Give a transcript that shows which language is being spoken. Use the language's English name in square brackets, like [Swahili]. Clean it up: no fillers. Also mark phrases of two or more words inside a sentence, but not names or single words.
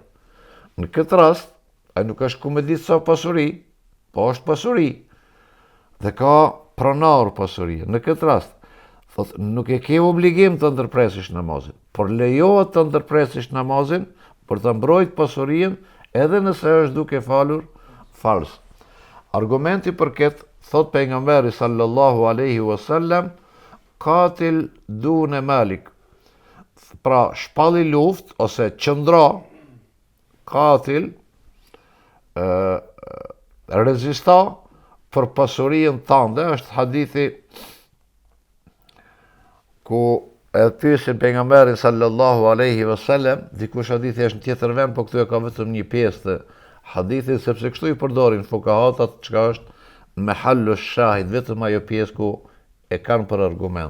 [Albanian] Në këtë rast, ai nuk është ku me ditë sa pasuri, po është pasuri, dhe ka pronar pasuri. Në këtë rast, thot, nuk e ke obligim të ndërpresish namazin, por lejohet të ndërpresish namazin për të mbrojt pasurinë, edhe nëse është duke falur farz. Argumenti për këtë, thot pejgamberi [Arabic] صلى الله عليه وسلم, قاتل دون مالك, [Albanian] pra shpalli luft ose qëndra, qatil, rezista për pasurinë tënde. Është hadithi ku e pyesin pejgamberin [Arabic] صلى الله عليه وسلم, [Albanian] dikush hadithi është në tjetër vend, po këtu e ka vetëm një pjesë të hadithit, sepse kështu i përdorin fukahatat, çka është me [Arabic] محل الشاهد, [Albanian] vetëm ajo pjesë ku e kanë për argument.